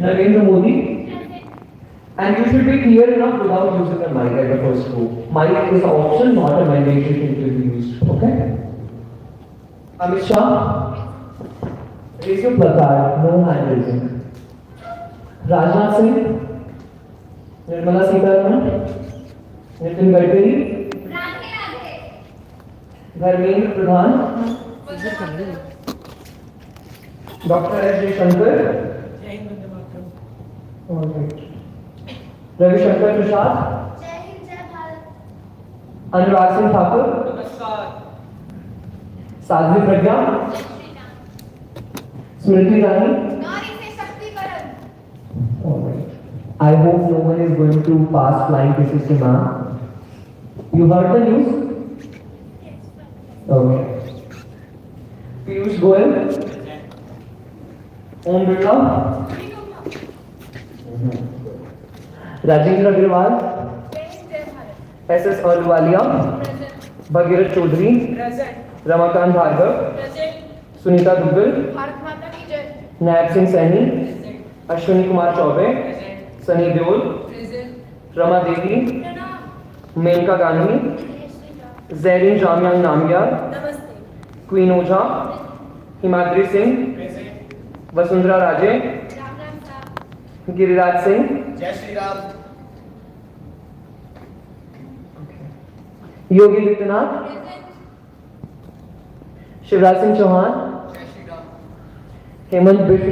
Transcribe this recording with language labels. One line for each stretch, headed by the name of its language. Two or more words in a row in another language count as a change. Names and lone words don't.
English: Narendra Modi, and you should be clear enough without using the mic at the first go. Mic is an option, not a mandatory thing to be used. Okay? Amit Shah, raise your placard, no hand raising. Rajnath Singh, Nirmala Sitaraman, Nitin Gadkari, Dharmendra Pradhan, Dr. S. Shankar, Ravi Shankar Prasad, Anurag Singh Thakur, Sadhvi Pragya, Smriti Irani. I hope no one is going to pass flying kisses to ma'am. You heard the news? Okay. Piyush Goyal? Om Birla? Rajendra Agrawal? SS Ahluwalia? Bhagirat Chaudhary? Ramakant Bhargav? Sunita Duggal? Naib Singh Saini? Ashwini Kumar Chaubey? Sunny Deol, Rama Devi, Menka Gandhi, Zarin Jamyang Namgyar, Queen Oja, Himadri Singh, Vasundhara Raje, Giriraj Singh,
Hindi: Jai Shri Ram,
English: Yogi Adityanath, Shivraj Singh Chauhan, Hemant